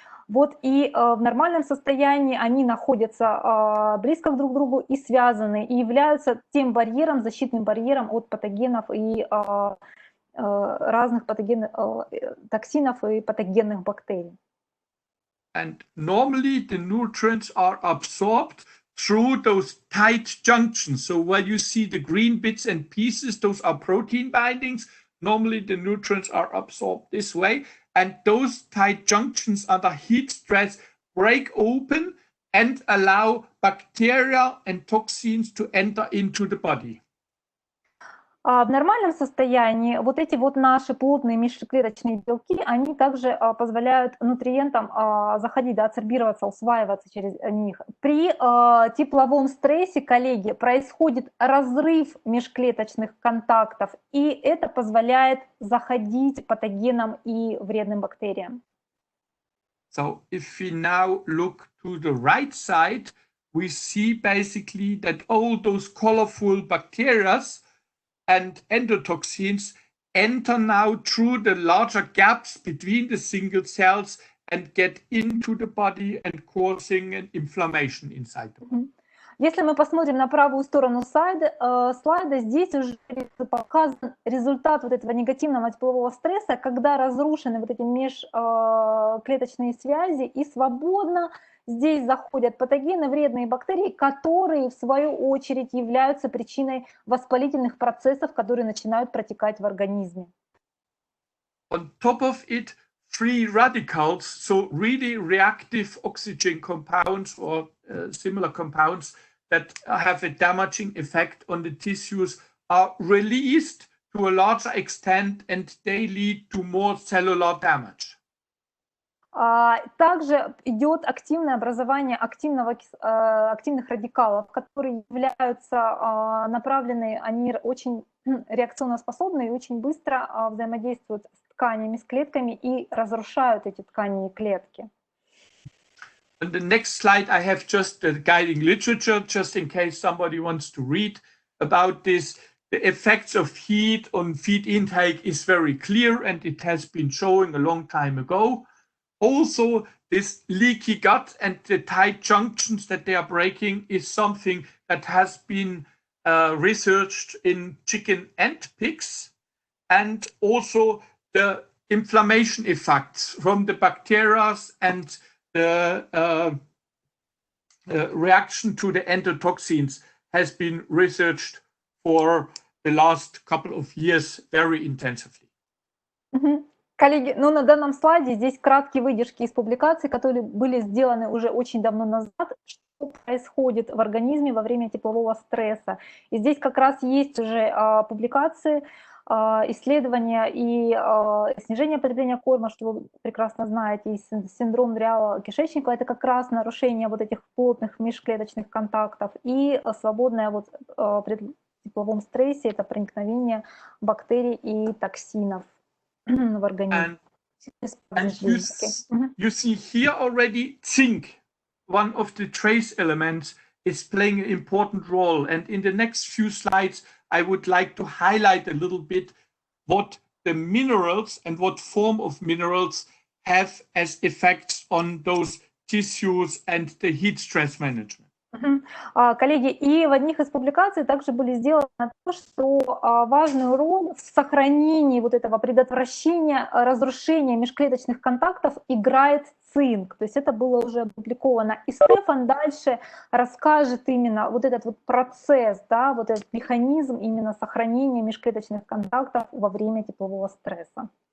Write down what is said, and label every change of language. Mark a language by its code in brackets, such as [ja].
[ru] Вот и в нормальном состоянии они находятся близко друг к другу и связаны, и являются тем барьером, защитным барьером от патогенов и разных токсинов и патогенных бактерий. [en] And normally the nutrients are absorbed through those tight junctions. So where you see the green bits and pieces, those are protein bindings. Normally the nutrients are absorbed this way. And those tight junctions under heat stress break open and allow bacteria and toxins to enter into the body. [ru] В нормальном состоянии вот эти вот наши плотные межклеточные белки, они также позволяют нутриентам заходить, да, адсорбироваться, усваиваться через них. При тепловом стрессе, коллеги, происходит разрыв межклеточных контактов, и это позволяет заходить патогенам и вредным бактериям. [en] So if we now look to the right side, we see basically that all those colorful bacteria and endotoxins enter now through the larger gaps between the single cells and get into the body and causing an inflammation inside the body. [ru] Если мы посмотрим на правую сторону слайда, здесь уже показан результат вот этого негативного теплового стресса, когда разрушены вот эти межклеточные связи, и свободно здесь заходят патогены, вредные бактерии, которые в свою очередь являются причиной воспалительных процессов, которые начинают протекать в организме. [en] On top of it, free radicals, so really reactive oxygen compounds or similar compounds that have a damaging effect on the tissues, are released to a larger extent and they lead to more cellular damage. [ru] Также идет активное образование активных радикалов, которые являются направлены, они очень реакционноспособны и очень быстро взаимодействуют с тканями, с клетками и разрушают эти ткани и клетки. [en] On the next slide, I have just the guiding literature, just in case somebody wants to read about this. The effects of heat on feed intake is very clear, and it has been shown a long time ago. Also, this leaky gut and the tight junctions that they are breaking is something that has been researched in chicken and pigs. And also the inflammation effects from the bacteria and the reaction to the endotoxins has been researched for the last couple of years very intensively. [ru] Коллеги, ну на данном слайде здесь краткие выдержки из публикаций, которые были сделаны уже очень давно назад, что происходит в организме во время теплового стресса. И здесь как раз есть уже публикации, исследования и снижение потребления корма, что вы прекрасно знаете, и синдром дырявого кишечника, это как раз нарушение вот этих плотных межклеточных контактов, и свободное вот при тепловом стрессе это проникновение бактерий и токсинов в организм. [en] And you see here already zinc, one of the trace elements, is playing an important role. And in the next few slides, I would like to highlight a little bit what the minerals and what form of minerals have as effects on those tissues and the heat stress management. [ru] Коллеги, и в одних из публикаций также были сделаны то, что важную роль в сохранении вот этого предотвращения разрушения межклеточных контактов играет цинк. То есть это было уже опубликовано. И Стефан дальше расскажет именно вот этот вот процесс, да, вот этот механизм именно сохранения межклеточных контактов во время теплового стресса.